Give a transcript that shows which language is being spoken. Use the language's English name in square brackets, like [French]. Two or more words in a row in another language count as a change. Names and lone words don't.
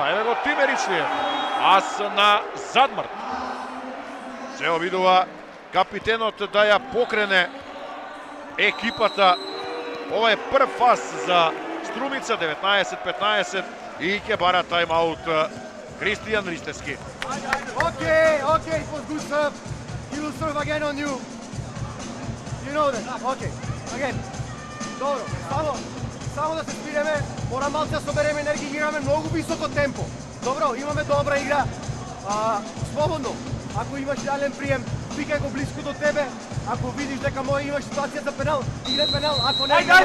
[Macedonian] Еве го Тимеричлиев, ас на Задмар. Се обидува капитенот да ја покрене екипата. Ова е прв фаз за Струмица, 19-15 и ќе бара тайм-аут Кристијан Ристески. [English] Okay, it was good serve. He will serve again on you. You know that. Okay, again. [Macedonian] Добро, само да се спиреме, мора малце да собереме енергија, играме многу високо темпо. Добро, имаме добра игра. Слободно, ако имаш реален прием, викај го близко до тебе. Ако видиш дека може имаш ситуација за пенал, игре пенал, ако не...